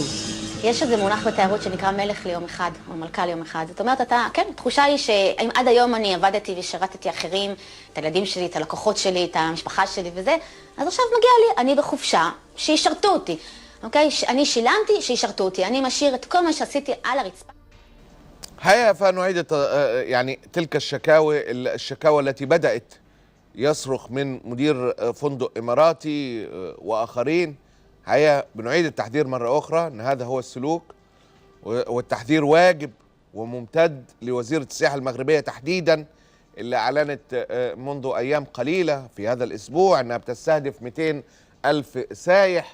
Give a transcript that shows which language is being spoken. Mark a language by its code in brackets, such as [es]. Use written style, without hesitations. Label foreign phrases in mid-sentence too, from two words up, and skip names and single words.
[he] יש איזה מונח בתיירות שנקרא מלך ליום אחד, או מלכה ליום אחד. זאת אומרת, כן, התחושה היא שאם עד היום אני עבדתי ושרתתי אחרים, את הילדים שלי, את הלקוחות שלי, את המשפחה שלי וזה, אז עכשיו מגיע לי, אני בחופשה, שישרתו אותי. אוקיי? אני שילמתי, שישרתו אותי. אני משאיר את כל מה שעשיתי על הרצפה. [ar] هيا فنعيد يعني تلك الشكاوى التي بدأت يصرخ من مدير فندق إماراتي وآخرين. هيا بنعيد التحذير مرة أخرى أن هذا هو السلوك، والتحذير واجب وممتد لوزيرة السياحة المغربية تحديدا، اللي أعلنت منذ أيام قليلة في هذا الأسبوع أنها بتستهدف 200 ألف سايح.